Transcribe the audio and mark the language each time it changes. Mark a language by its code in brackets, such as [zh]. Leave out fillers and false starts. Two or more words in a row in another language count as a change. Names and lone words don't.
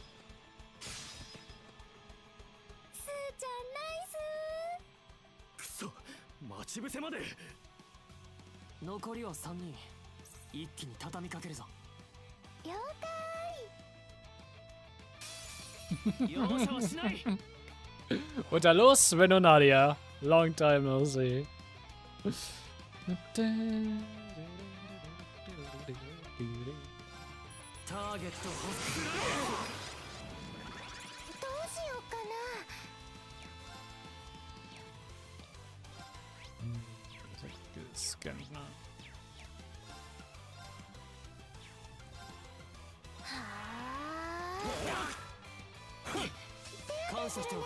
[ja] スーちゃんナイス。くそ、待ち伏せまで。残りは3人。一気に畳みかけるぞ。了解。容赦はしない。 [de] Und da los, Sven und Nadia. [en] Long time no see. [ja] ターゲットホスクラどうしようかな。感謝しておく。